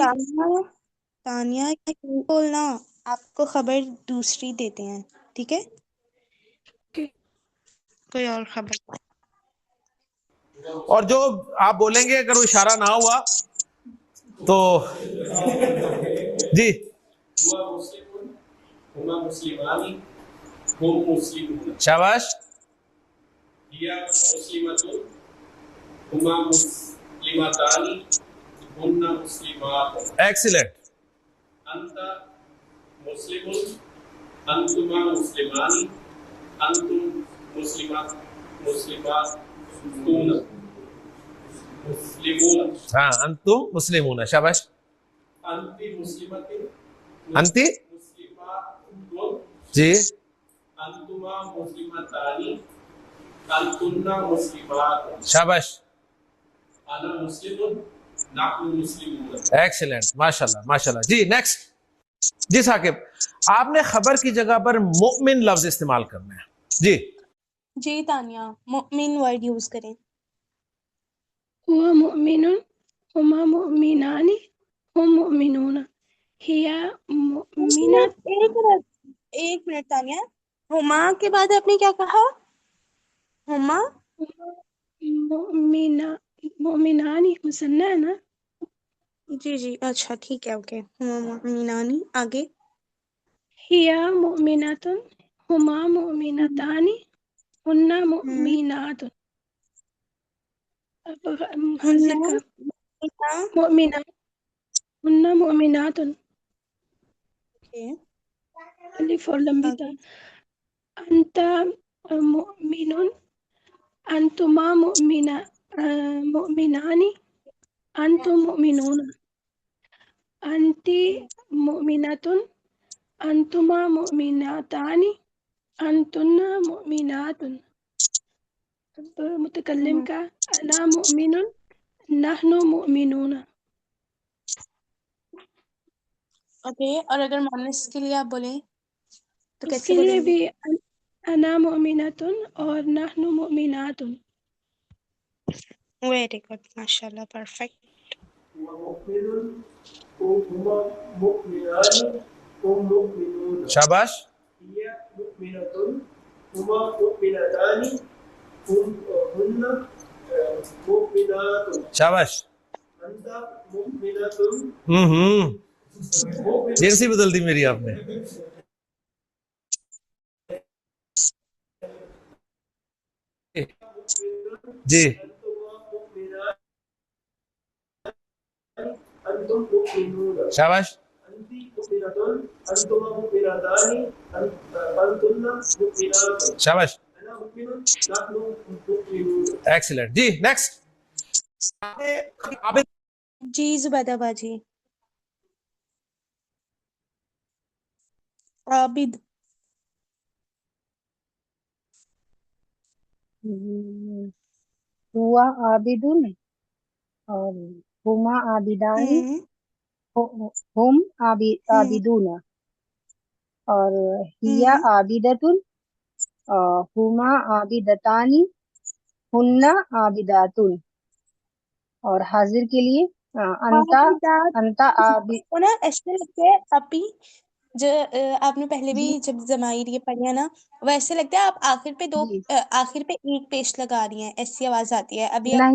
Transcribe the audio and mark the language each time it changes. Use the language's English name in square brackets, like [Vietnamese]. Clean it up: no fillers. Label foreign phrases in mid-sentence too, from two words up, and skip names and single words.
[Urdu] تانیہ بولنا، آپ کو خبر دوسری دیتے ہیں، ٹھیک ہے، اوکے۔ کوئی اور خبر۔ اور جو آپ بولیں گے اگر وہ اشارہ نہ ہوا تو جی [Arabic] ہوا مسلمون ہما مسلمانی ہم مسلمون، [Urdu] شاباش، [Arabic] ہیا مسلمتن ہما مسلمتانی ہن مسلمات، [Urdu] ایکسیلنٹ، [Arabic] انت مسلمون انتما مسلمانی انتم مسلماتون مسلمون، ہاں انتم مسلمون، [Urdu] شاباش، [Arabic] انتی مسلمتن انتی، مسلماتون، [Urdu] جی [Arabic] انتما مسلمتانی انتن مسلمات، [Urdu] شاباش، [Arabic] انا مسلم نحن مسلمون۔ [Urdu] ایکسیلنٹ، [Arabic] ماشاءاللہ ماشاءاللہ۔ [Urdu] جی نیکسٹ، جی ثاقب آپ نے خبر کی جگہ پر مؤمن لفظ استعمال کرنا ہے۔ جی جی تانیہ مؤمن [English] word use [Urdu] کریں۔ [Arabic] ہوا مؤمنون، ہما مؤمنانی، ہم مؤمنون، ہیا مؤمنات، [Urdu] ایک منٹ تانیہ، ہما کے بعد آپ نے کیا کہا؟ [Arabic] ہما [Urdu] مؤمنانی مثنیٰ ہے نا؟ جی جی اچھا ٹھیک ہے، اوکے، [Arabic] ہما مؤمنانی، آگے۔ ہیا مؤمناتن، ہما مؤمنتانی، ہن مؤمنات، [Urdu] حاضر کا مؤمنات، [Arabic] ہن مؤمنات، [Urdu] الف اور لمبی تا، [Arabic] انت مؤمن، انتما مؤمنانی، انتم مؤمنون، أنتِ مؤمنات، أنتما مؤمنتان، أنتنّ مؤمنات. [Urdu] اب متکلم کا [Arabic] أنا مؤمن، نحن مؤمنون. [Urdu] اوکے، اور اگر مونث کے لیے آپ بولیں تو کیسے اس کے لیے बोलेंगे? भी [Arabic] أنا مؤمنة اور نحن مؤمنات. [English] very good, माशाल्लाह, परफेक्ट। [Arabic] ومؤمن هما مؤمنان هم مؤمنون [Urdu] शाबाश। [Arabic] هي مؤمنة هما مؤمنتان هن مؤمنات [Urdu] शाबाश। [Arabic] أنت مؤمنة [Urdu] جرسی بدل دی میری آپ نے. जी [Arabic] أنتم مؤمنون [Urdu] शाबाश। [Arabic] أنت مؤمنة أنتما مؤمنتان أنتن مؤمنات [Urdu] शाबाश। [Arabic] أنا مؤمن نحن مؤمنون [Urdu] एक्सीलेंट जी। नेक्स्ट। आबिद। جی زبیدہ باجی۔ عابد. [Arabic] هو عابد اور هما عابدان، هم عابدون اور هي عابدة، هما عابدتان، هنّ عابدات. [Urdu] اور حاضر کے لیے [Arabic] أنت عابِ [Urdu] وہ نا ایسے لگتا ہے آپی جو آپ نے پہلے بھی जी جب ضمائر یہ پڑھی ہے نا، ویسے لگتا ہے آپ آخر پہ जी آخر پہ ایک پیش لگا رہی ہیں، ایسی آواز آتی ہے. ابھی آپ